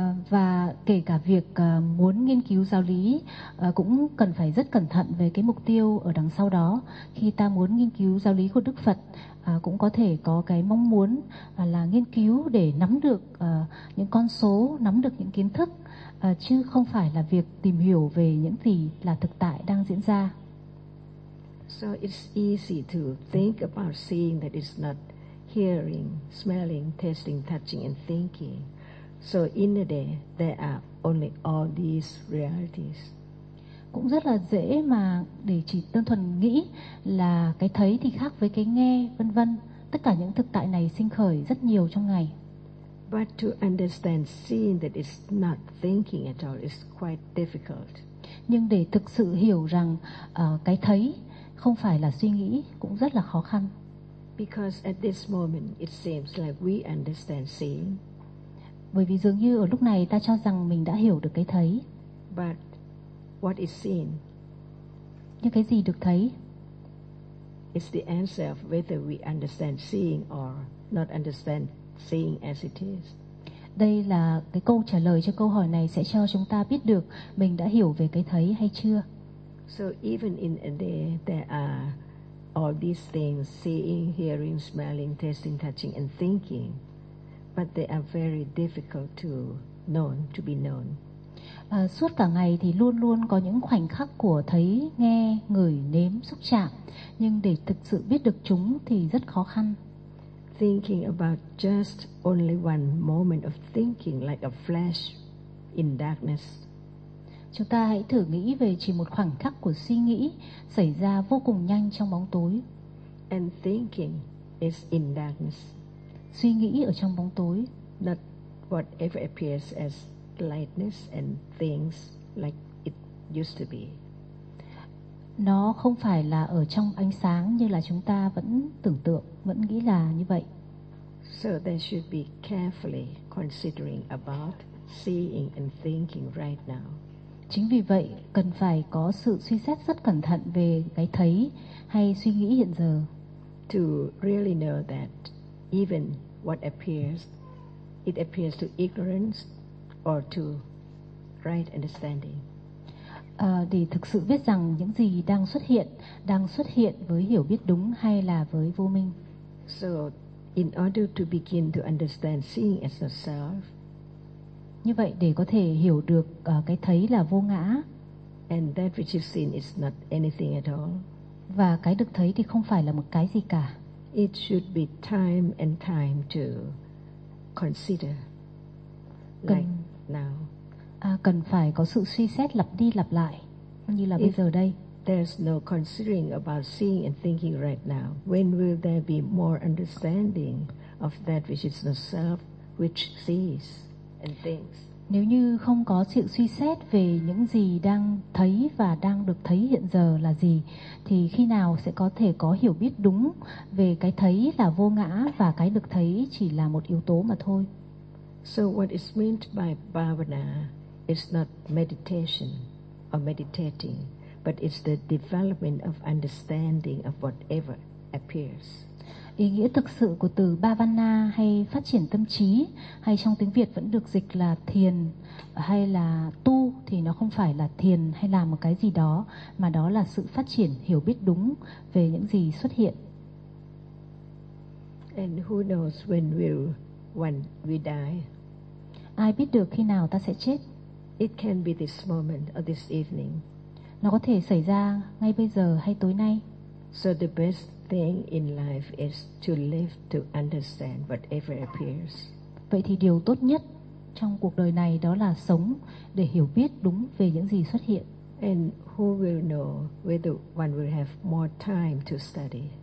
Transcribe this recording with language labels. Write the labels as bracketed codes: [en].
[vi] Và kể cả việc muốn nghiên cứu giáo lý cũng cần phải rất cẩn thận về cái mục tiêu ở đằng sau đó. Khi ta muốn nghiên cứu giáo lý của Đức Phật, cũng có thể có cái mong muốn là nghiên cứu để nắm được những con số, nắm được những kiến thức, chứ không phải là việc tìm hiểu về những gì là thực tại đang diễn ra. [en] So it's easy to think about seeing that it's not hearing, smelling, tasting, touching and thinking. So in a day there are only all these realities. [vi] Cũng rất là dễ mà để chỉ đơn thuần nghĩ là cái thấy thì khác với cái nghe, vân vân, tất cả những thực tại này sinh khởi rất nhiều trong ngày. [en] But to understand seeing that it's not thinking at all is quite difficult. [vi] Nhưng để thực sự hiểu rằng cái thấy không phải là suy nghĩ cũng rất là khó khăn. [en] Because at this moment it seems like we understand seeing. [vi] Bởi vì dường như ở lúc này ta cho rằng mình đã hiểu được cái thấy. [en] But what is seen? [vi] Nhưng cái gì được thấy? [en] It's the answer of whether we understand seeing or not understand seeing as it is. [vi] Đây là cái câu trả lời cho câu hỏi này sẽ cho chúng ta biết được mình đã hiểu về cái thấy hay chưa. [en] So even in a day there are all these things, seeing, hearing, smelling, tasting, touching and thinking. But they are very difficult to know, to be known. [vi] Suốt cả ngày thì luôn luôn có những khoảnh khắc của thấy, nghe, ngửi, nếm, xúc chạm, nhưng để thực sự biết được chúng thì rất khó khăn. [en] Thinking about just only one moment of thinking like a flash in darkness. [vi] Chúng ta hãy thử nghĩ về chỉ một khoảnh khắc của suy nghĩ xảy ra vô cùng nhanh trong bóng tối. [en] And thinking is in darkness. [vi] Suy nghĩ ở trong bóng tối. [en] Not whatever appears as lightness and things like it used to be. [vi] Nó không phải là ở trong ánh sáng như là chúng ta vẫn tưởng tượng, vẫn nghĩ là như vậy. [en] So they should be carefully considering about seeing and thinking right now. [vi] Chính vì vậy, cần phải có sự suy xét rất cẩn thận về cái thấy hay suy nghĩ hiện giờ. [en] To really know that even what appears, it appears to ignorance or to right understanding. [vi] Để thực sự biết rằng những gì đang xuất hiện với hiểu biết đúng hay là với vô minh. [en] So, in order to begin to understand seeing as yourself. [vi] Như vậy để có thể hiểu được cái thấy là vô ngã. [en] And that which is seen is not anything at all. [vi] Và cái được thấy thì không phải là một cái gì cả. [en] It should be time and time to consider. Now. [vi] Cần phải có sự suy xét lặp đi lặp lại như là [en] if [vi] bây giờ đây. [en] There's no considering about seeing and thinking right now. When will there be more understanding of that which is the self which sees and thinks? [vi] Nếu như không có sự suy xét về những gì đang thấy và đang được thấy hiện giờ là gì, thì khi nào sẽ có thể có hiểu biết đúng về cái thấy là vô ngã và cái được thấy chỉ là một yếu tố mà thôi? [en] So what is meant by bhavana is not meditation or meditating, but it's the development of understanding of whatever appears. [vi] Ý nghĩa thực sự của từ bhavana hay phát triển tâm trí hay trong tiếng Việt vẫn được dịch là thiền hay là tu thì nó không phải là thiền hay làm một cái gì đó mà đó là sự phát triển hiểu biết đúng về những gì xuất hiện. [en] And who knows when we die? [vi] Ai biết được khi nào ta sẽ chết? [en] It can be this moment or this evening. [vi] Nó có thể xảy ra ngay bây giờ hay tối nay. [en] So the best thing in life is to live to understand whatever appears. [vi] Vậy thì điều tốt nhất trong cuộc đời này đó là sống để hiểu biết đúng về những gì xuất hiện. [en] And who will know whether one will have more time to study?